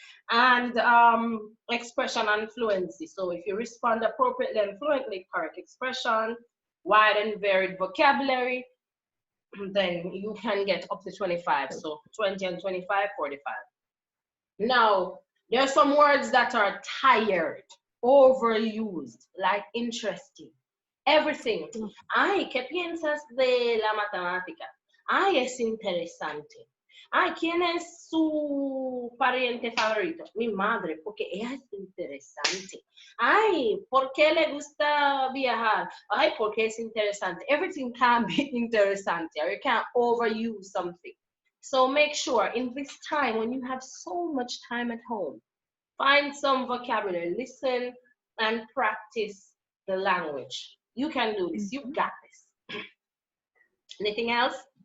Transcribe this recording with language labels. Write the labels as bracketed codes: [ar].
[en] And expression and fluency. So if you respond appropriately and fluently, correct expression, wide and varied vocabulary, then you can get up to 25. So 20 and 25, 45. Now, there are some words that are tired, overused, like interesting. Everything. [es] Ay, ¿qué piensas de la matemática? Ay, es interesante. Ay, ¿quién es su pariente favorito? Mi madre, porque ella es interesante. Ay, ¿por qué le gusta viajar? Ay, porque es interesante. [en] Everything can be interesante, or you can't overuse something. So make sure in this time when you have so much time at home, find some vocabulary, listen and practice the language. You can do this. You got this. Anything else?